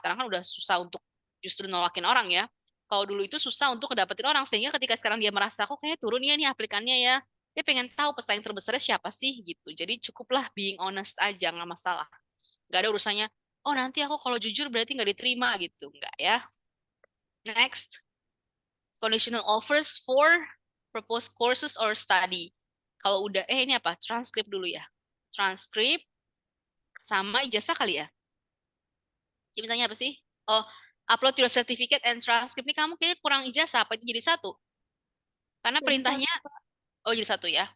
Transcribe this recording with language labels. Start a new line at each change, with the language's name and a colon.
Indonesian: Sekarang kan udah susah untuk justru nolakin orang ya. Kalau dulu itu susah untuk dapetin orang, sehingga ketika sekarang dia merasa, kok kayaknya turun ya nih aplikannya ya, dia pengen tahu pesaing terbesarnya siapa sih gitu. Jadi cukuplah
English: being honest
Indonesian: aja, nggak masalah. Nggak ada urusannya, oh nanti aku kalau jujur berarti nggak diterima gitu. Nggak ya.
English: Next, conditional offers for proposed courses or study.
Indonesian: Kalau udah, ini apa? Transkrip dulu ya. Transkrip sama ijazah kali ya. Jadi tanya apa sih?
English: Oh, upload your certificate and transcript.
Indonesian: Ini kamu kayaknya kurang ijazah, apa itu jadi satu? Karena Jadi perintahnya, oh jadi satu ya.